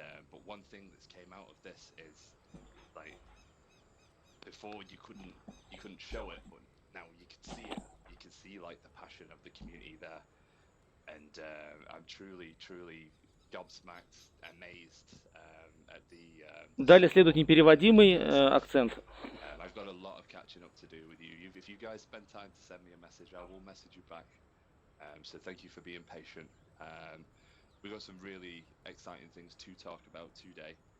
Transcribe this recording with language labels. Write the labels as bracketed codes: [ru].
[en] But one thing that's came out of this is like before you couldn't show it, but now you can see it. You can see like the passion of the community there, and I'm truly gobsmacked, amazed at the. [ru] Далее следует непереводимый акцент. [en] I've got a lot of catching up to do with you. If you guys spend time to send me a message, I will message you back. So thank you for being patient. We've got some really exciting things to talk about today.